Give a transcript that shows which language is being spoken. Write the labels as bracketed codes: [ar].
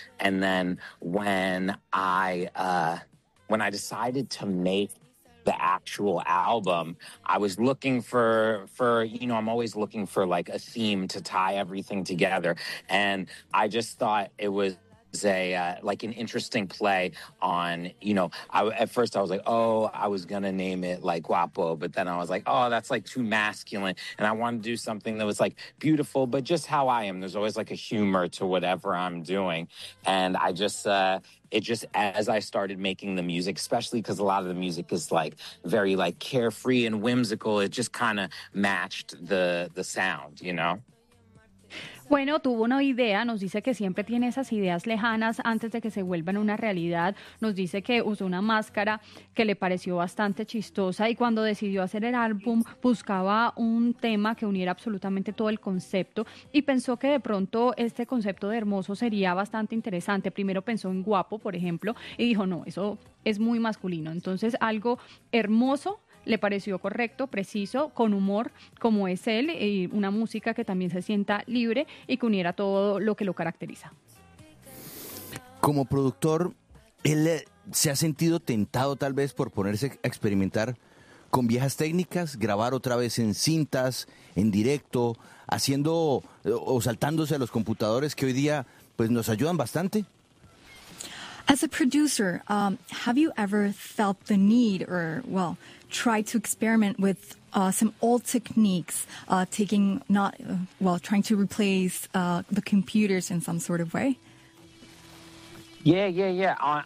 [en] And then when I decided to make the actual album, I was looking for you know, I'm always looking for like a theme to tie everything together, and I just thought it was like an interesting play on, you know, I was gonna name it like Guapo, but then I was like, oh, that's like too masculine, and I wanted to do something that was like beautiful but just how I am. There's always like a humor to whatever I'm doing, and I just as I started making the music, especially because a lot of the music is like very like carefree and whimsical, it just kind of matched the sound, you know. [es] Bueno, tuvo una idea, nos dice que siempre tiene esas ideas lejanas antes de que se vuelvan una realidad. Nos dice que usó una máscara que le pareció bastante chistosa y cuando decidió hacer el álbum buscaba un tema que uniera absolutamente todo el concepto y pensó que de pronto este concepto de hermoso sería bastante interesante. Primero pensó en guapo, por ejemplo, y dijo, no, eso es muy masculino. Entonces, algo hermoso le pareció correcto, preciso, con humor, como es él, y una música que también se sienta libre y que uniera todo lo que lo caracteriza. Como productor, ¿él se ha sentido tentado tal vez por ponerse a experimentar con viejas técnicas, grabar otra vez en cintas, en directo, haciendo o saltándose a los computadores que hoy día pues nos ayudan bastante? [en] As a producer, have you ever felt the need or, well, try to experiment with some old techniques, trying to replace the computers in some sort of way? Yeah.